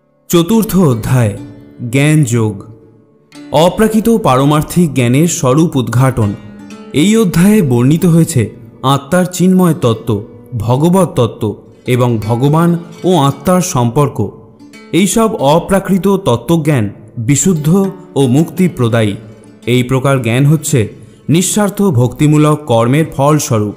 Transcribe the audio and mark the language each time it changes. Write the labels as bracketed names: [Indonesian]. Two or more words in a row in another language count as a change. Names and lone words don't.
[Bangla] চতুর্থ অধ্যায় জ্ঞান যোগ অপ্রাকৃত পারমার্থিক জ্ঞানের স্বরূপ উদ্ঘাটন। এই অধ্যায়ে বর্ণিত হয়েছে আত্মার চিন্ময় তত্ত্ব, ভগবত তত্ত্ব এবং ভগবান ও আত্মার সম্পর্ক। এই সব অপ্রাকৃত তত্ত্বজ্ঞান বিশুদ্ধ ও মুক্তি প্রদায়ী। এই প্রকার জ্ঞান হচ্ছে নিঃস্বার্থ ভক্তিমূলক কর্মের ফলস্বরূপ।